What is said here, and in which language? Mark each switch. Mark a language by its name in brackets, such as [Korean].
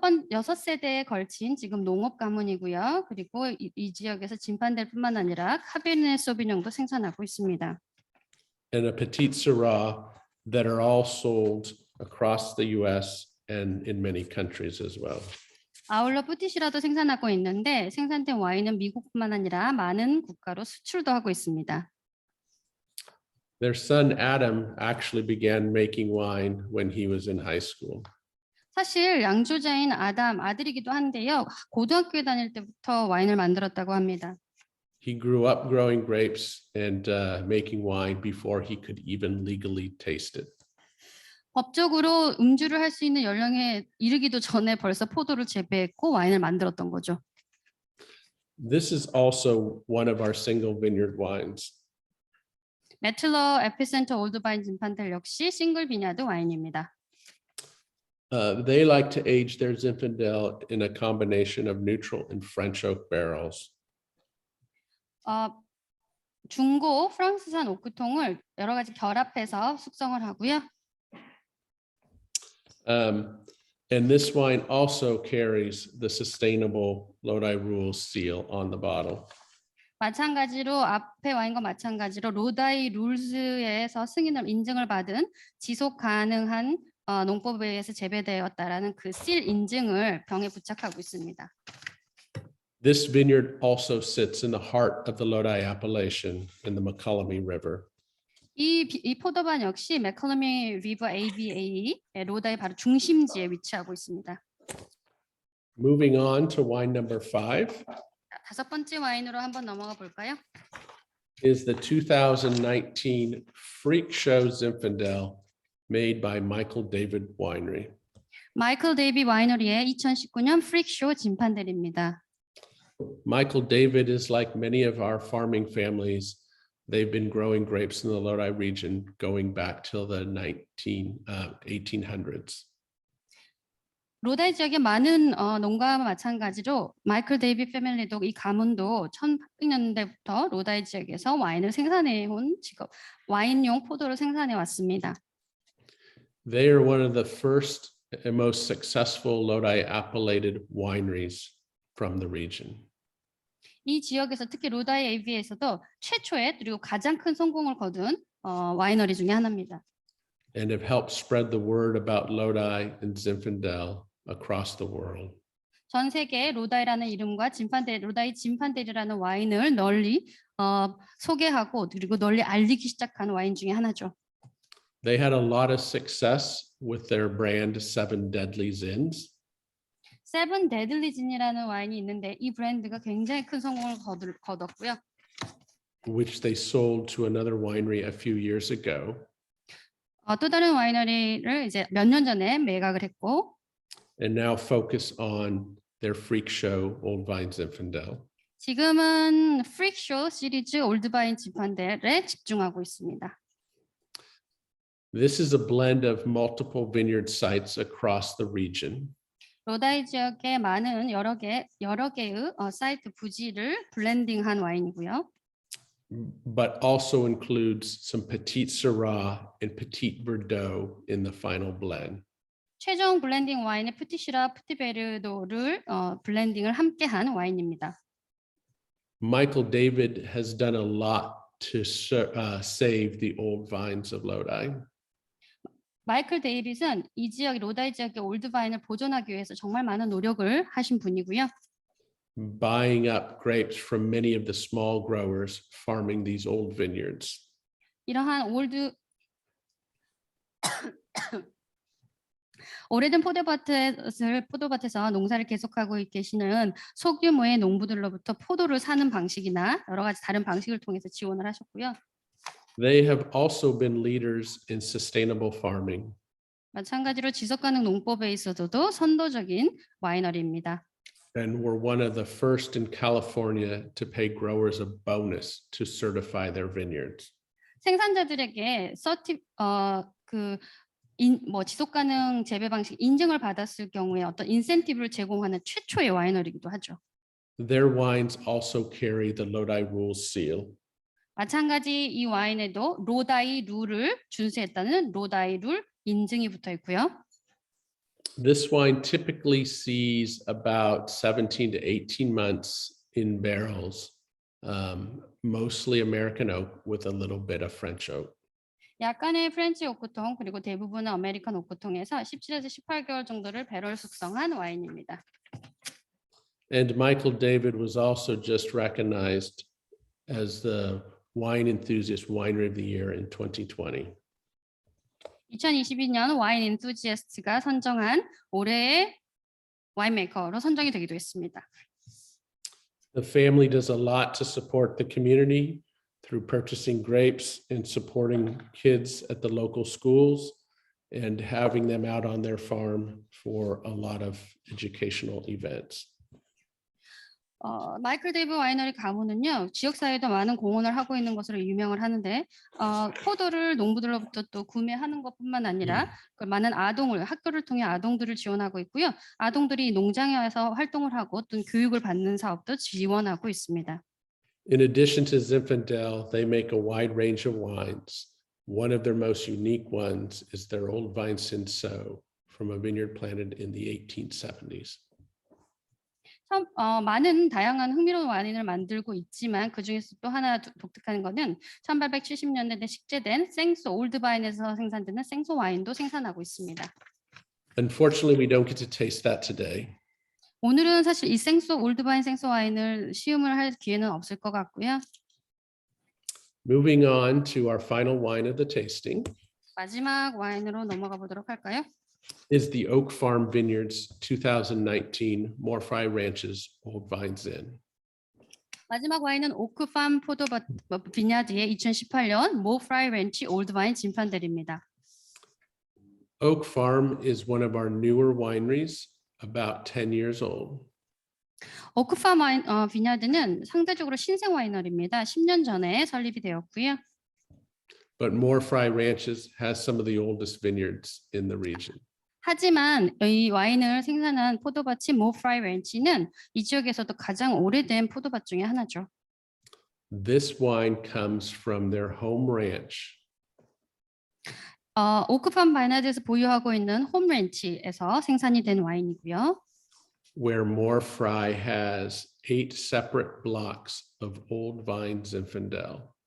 [Korean] 여섯 세대에 걸친 지금 농업 가문이고요. 그리고 이 지역에서 진판델뿐만 아니라 카베르네 소비뇽도 생산하고 있습니다. [English] And a Petite Syrah that are all sold across the U.S. and in many countries as well. [Korean] 아울러 뿌티시라도 생산하고 있는데 생산된 와인은 미국뿐만 아니라 많은 국가로 수출도 하고 있습니다. [English] Their son Adam actually began making wine when he was in high school. [Korean] 사실 양조자인 아들이기도 한데요. 고등학교에 다닐 때부터 와인을 만들었다고 합니다. [English] He grew up growing grapes and making wine before he could even legally taste it. [Korean] 법적으로 음주를 할 수 있는 연령에 이르기도 전에 벌써 포도를 재배했고 와인을 만들었던 거죠. [English] This is also one of our single vineyard wines. [Korean] 메틀러 에피센터 올드바인 진판델 역시 싱글 비냐드 와인입니다. [English] They like to age their Zinfandel in a combination of neutral and French oak barrels. [Korean] 중고 프랑스산 오크통을 여러 가지 결합해서 숙성을 하고요. [English] And this wine also carries the sustainable Lodi rules seal on the bottle. [Korean] 마찬가지로 앞에 와인과 마찬가지로 로다이 룰즈에서 승인을 인증을 받은 지속 가능한 농법에 의해서 재배되었다라는 그 실 인증을 병에 부착하고 있습니다. [English] This vineyard also sits in the heart of the Lodi appellation in the McCollum River. [Korean] 이 포도밭 역시 맥컬러미 리버 ABA 로다의 바로 중심지에 위치하고 있습니다. [English] Moving on to wine number 5 [Korean] 다섯 번째 와인으로 한번 넘어가 볼까요? [English] is the 2019 Freak Show Zinfandel made by Michael David Winery. [Korean] 마이클 데이비 와이너리의 2019년 프릭쇼 진판델입니다. [English] Michael David is like many of our farming families. They've been growing grapes in the Lodi region going back till the 1800s. [Korean] 로다이 지역의 많은 농가와 마찬가지로 마이클 데이비 패밀리도 이 가문도 1800년대부터 로다이 지역에서 와인을 생산해 온 직업, 와인용 포도를 생산해 왔습니다. [English] They are one of the first and most successful Lodi appellated wineries from the region. [Korean] 이 지역에서 특히 로다이 AB에서도 최초의 그리고 가장 큰 성공을 거둔 와이너리 중에 하나입니다. [English] And have helped spread the word about Lodi and Zinfandel across the world. [Korean] 전 세계에 로다이라는 이름과 로다이 진판델이라는 와인을 널리 소개하고 그리고 널리 알리기 시작한 와인 중에 하나죠. [English] They had a lot of success with their brand Seven Deadly Zins. [Korean] 세븐 데들리 진이라는 와인이 있는데 이 브랜드가 굉장히 큰 성공을 거뒀고요. [English] Which they sold to another winery a few years ago. [Korean] 또 다른 와이너리를 이제 몇 년 전에 매각을 했고 [English] And now focus on their Freak Show Old Vine Zinfandel. [Korean] 지금은 프릭쇼 시리즈 올드바인 진판델에 집중하고 있습니다. [English] This is a blend of multiple vineyard sites across the region. [Korean] 로다이 지역에 많은 여러 개의 사이트 부지를 블렌딩한 와인이고요. [English] But also includes some Petit Syrah and Petit Verdot in the final blend. [Korean] 최종 블렌딩 와인의 푸티시라 푸티베르도를 블렌딩을 함께한 와인입니다. [English] Michael David has done a lot to save the old vines of Lodi. [Korean] 마이클 데이빗은 이 지역 로다이 지역의 올드바인을 보존하기 위해서 정말 많은 노력을 하신 분이고요. [English] Buying up grapes from many of the small growers farming these old vineyards. [Korean] 이러한 오래된 포도밭에서 농사를 계속하고 계시는 소규모의 농부들로부터 포도를 사는 방식이나 여러 가지 다른 방식을 통해서 지원을 하셨고요. [English] They have also been leaders in sustainable farming. [Korean] 마찬가지로 지속가능 농법에 있어서도 선도적인 와이너리입니다. [English] And were one of the first in California to pay growers a bonus to certify their vineyards. [Korean] 생산자들에게 지속가능 재배 방식 인증을 받았을 경우에 어떤 인센티브를 제공하는 최초의 와이너리이기도 하죠. [English] Their wines also carry the Lodi Rules seal. [Korean] 마찬가지 이 와인에도 로다이 룰을 준수했다는 로다이 룰 인증이 붙어 있고요. [English] This wine typically sees about 17 to 18 months in barrels, mostly American oak with a little bit of French oak. [Korean] 약간의 프렌치 오크통 그리고 대부분은 아메리칸 오크통에서 17에서 18개월 정도를 배럴 숙성한 와인입니다. [English] And Michael David was also just recognized as the Wine Enthusiast Winery of the Year in 2020. [Korean] 2022년 와인 엔투지애스트가 선정한 올해의 와인메이커로 선정이 되기도 했습니다. [English] The family does a lot to support the community through purchasing grapes and supporting kids at the local schools and having them out on their farm for a lot of educational events. [Korean] 마이클 데이브 와이너리 가문은요 지역사회에도 많은 공헌을 하고 있는 것으로 유명을 하는데 포도를 농부들로부터 또 구매하는 것뿐만 아니라 많은 학교를 통해 아동들을 지원하고 있고요. 아동들이 농장에 와서 활동을 하고 또 교육을 받는 사업도 지원하고 있습니다. [English] In addition to Zinfandel, they make a wide range of wines. One of their most unique ones is their Old Vine Cinsault from a vineyard planted in the 1870s. [Korean] 많은 다양한 흥미로운 와인을 만들고 있지만 그중에서 또 하나 독특한 거는 1870년대에 식재된 생소 올드바인에서 생산되는 생소 와인도 생산하고 있습니다. [English] Unfortunately, we don't get to taste that today. [Korean] 오늘은 사실 이 생소 올드바인 생소 와인을 시음을 할 기회는 없을 것 같고요. [English] Moving on to our final wine of the tasting [Korean] 마지막 와인으로 넘어가 보도록 할까요? [English] is the Oak Farm Vineyards 2019 Morphy Ranches Old Vines Inn. [Korean] 마지막 와인은 오크팜 비냐드의 2018년 모프라이 렌치 올드바인 진판들입니다. [English] Oak Farm is one of our newer wineries, about 10 years old. [Korean] 오크팜 비냐드는 상대적으로 신생 와이너리입니다. 10년 전에 설립이 되었고요. [English] But Morphy Ranches has some of the oldest vineyards in the region. [Korean] 하지만 이 와인을 생산한 포도밭인 모프라이 렌치는 이 지역에서도 가장 오래된 포도밭 중에 하나죠. [English] This wine comes from their home ranch. [Korean] 오크팜 바이나드에서 보유하고 있는 홈 렌치에서 생산이 된 와인이고요. [English] Where Morphy has 8 separate blocks of old vine Zinfandel.